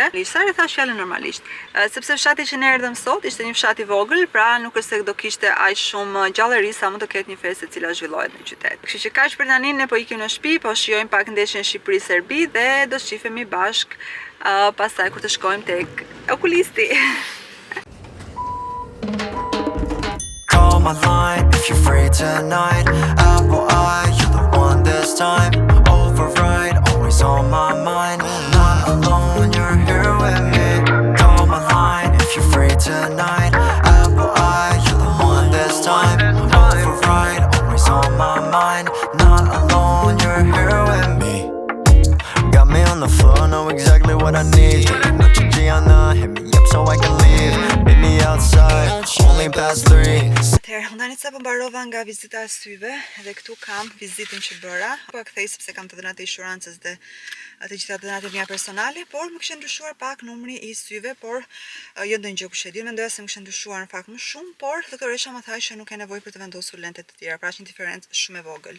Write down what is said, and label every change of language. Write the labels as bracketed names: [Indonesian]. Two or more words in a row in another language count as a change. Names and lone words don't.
[Albanian] Sa e thash fjalën normalisht, sepse fshati që ne erdhëm sot ishte një fshat I vogël, pra nuk është se do kishte aq shumë gjallëri sa mund të ketë një festë e cila zhvillohet në qytet. Kështu që kaq për tani, ne po ikim në shtëpi, po shijojmë pak ndeshjen Shqipëri-Serbi dhe do shifemi bashk pastaj kur të shkojmë tek okulisti. [English] Call my line if you're free tonight. Apple eye, you're the one this time. Override, always on my mind. Not alone, you're here with me. Call my line if you're free tonight. Apple eye, you're the one this time. Override, always on my mind. Not alone, you're here with me. Got me on the floor, know exactly what I need. Noche Gianna, hit me up so I can leave. Meet me outside, only past 3. [Albanian] Atëherë, unë tani sa po mbarova nga vizita e syve dhe këtu kam vizitën që bëra. Po e kthej sepse kam të dhënat e inshurancës dhe të gjitha dhënat e mia personale, por më kishte ndryshuar pak numri I syve, por jo ndonjë gjë kush e di, mendoja se më kishte ndryshuar në fakt më shumë, por doktoresha më tha që nuk ka nevojë për të vendosur lente të tjera, pra është një diferencë shumë e vogël.